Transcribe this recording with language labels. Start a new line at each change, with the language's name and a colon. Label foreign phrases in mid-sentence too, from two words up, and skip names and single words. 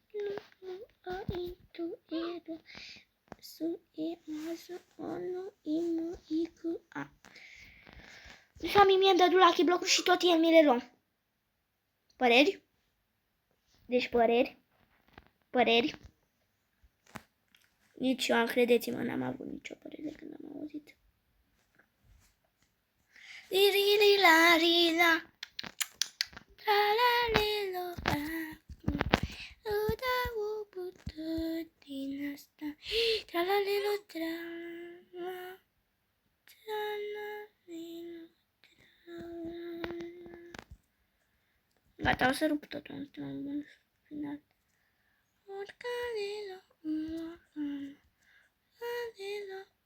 Romanian: Sami mi-a dat
English: lucky block-
Romanian: uri și tot el mi le luăm. Păreri? Deci păreri? Nici eu, credeți-mă, n-am avut nicio părere când am auzit. Ri-ri-ri-la-ri-la. La-la-li-lo. Uda-u-bu-tu din asta. Tra-la-li-lo, tra-la. Tra-la-li-lo, tra-la. Gata, o să rup totul în final. Oricare-lo, oricare-lo.